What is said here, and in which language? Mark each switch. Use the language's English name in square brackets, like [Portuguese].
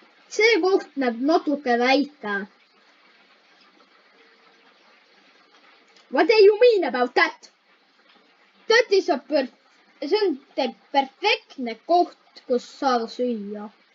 [Estonian] See koht näeb natuke väike. [English] What do you mean about that? That is [Estonian] see on perfektne koht, kus saada süüa.